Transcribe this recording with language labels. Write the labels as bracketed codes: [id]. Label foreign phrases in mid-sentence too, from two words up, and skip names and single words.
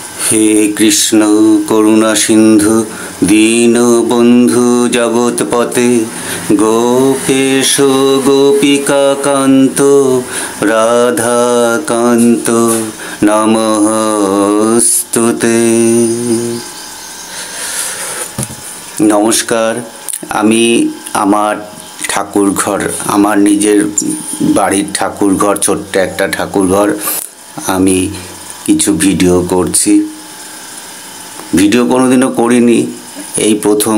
[sa] हे कृष्ण करुणा सिंधु दीनबंधु जगतपते गोपेश गोपिका कांत राधा कांत नमस्तुते। [bn] नमस्कार। আমি আমার ঠাকুরঘর আমার নিজের বাড়ির ঠাকুরঘর ছোট্ট একটা ঠাকুরঘর আমি কিছু ভিডিও করছি। ভিডিও কোনোদিনও করিনি, এই প্রথম।